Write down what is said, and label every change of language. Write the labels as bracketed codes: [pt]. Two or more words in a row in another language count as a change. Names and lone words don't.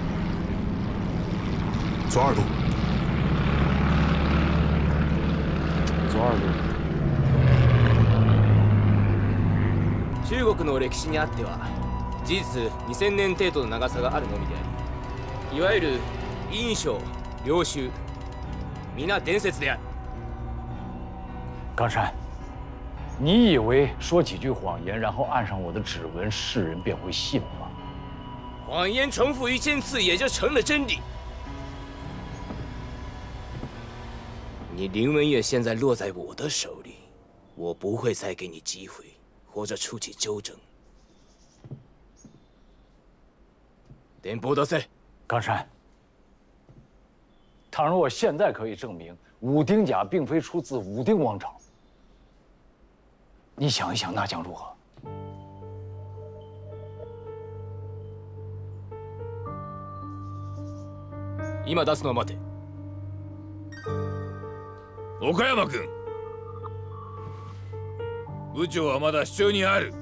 [zh] 左2度。左2度。 [ja] 中国の歴史にあっては事実2000年程度の長さがあるのみであり、いわゆる印象、領州、皆伝説である。 [zh] 冈山，你以为说几句谎言，然后按上我的指纹，世人便会信吗？谎言重复1000次，也就成了真理。你林文月现在落在我的手里，我不会再给你机会，或者出去纠正。 [ja] 电报出せ。 [zh] 冈山，倘若我现在可以证明武丁甲并非出自武丁王朝，你想一想，那将如何？ [ja] 今出すのを待て。岡山君、部長はまだ手中にある。